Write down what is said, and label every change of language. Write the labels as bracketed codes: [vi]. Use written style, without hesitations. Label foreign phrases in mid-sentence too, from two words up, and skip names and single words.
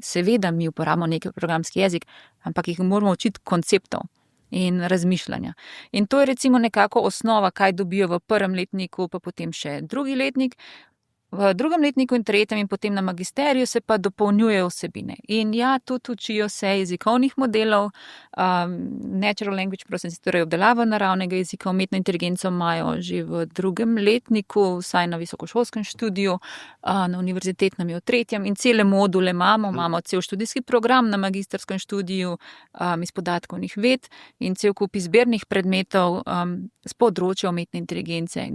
[sl] Seveda mi uporabljamo neki programski jezik, ampak jih moramo učiti konceptov in razmišljanja. In to je recimo nekako osnova, kaj dobijo v prvem letniku, pa potem še drugi letnik. V drugem letniku in tretjem in potem na magisteriju se pa dopolnjujejo vsebine. In ja, tudi učijo se jezikovnih modelov, [en] natural language processing, [sl] torej obdelavo naravnega jezika, umetno inteligenco imajo že v drugem letniku, vsaj na visokošolskem študiju, na univerzitetnem je v tretjem in cele module imamo cel študijski program na magisterskem študiju iz podatkovnih ved in cel kup izbirnih predmetov z področja umetne inteligence.